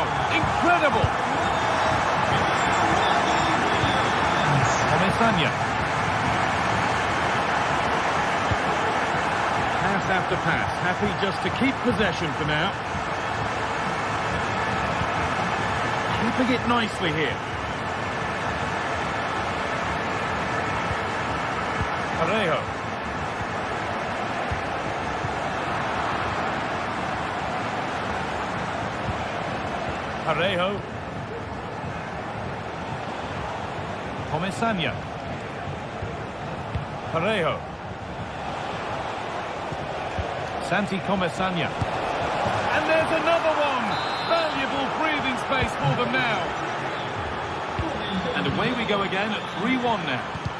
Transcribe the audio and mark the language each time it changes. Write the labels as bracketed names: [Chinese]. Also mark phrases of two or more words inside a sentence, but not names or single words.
[English] Incredible! Comesaña. Pass after pass. Happy just to keep possession for now. Keeping it nicely here. Parejo. Parejo. Comesaña. Parejo. Santi Comesaña. And there's another one! Valuable breathing space for them now. And away we go again at 3-1 now.